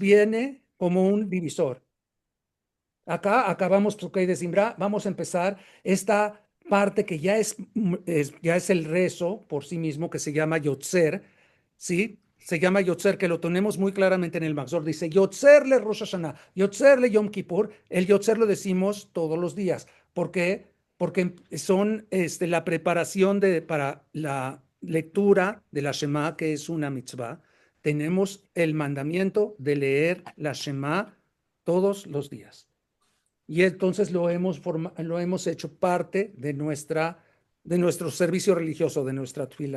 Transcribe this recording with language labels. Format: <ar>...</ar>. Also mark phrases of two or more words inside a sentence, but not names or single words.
<es>viene como un divisor. Acá acabamos</es> <he>פסוקי דזמרה,</he> <es>vamos a empezar esta parte que ya es el rezo por sí mismo, que se llama Yotzer, ¿sí? Se llama Yotzer, que lo tenemos muy claramente en el Maxor.</es> <he>Dice יוצר לראש השנה יוצר ליום כיפור.</he> <es>El Yotzer lo decimos todos los días. ¿Por qué? Porque son la preparación para la lectura de la Shema, que es una mitzvah. Tenemos el mandamiento de leer la Shema todos los días. Y entonces lo hemos hecho parte de nuestro servicio religioso, de nuestra tefila.</es>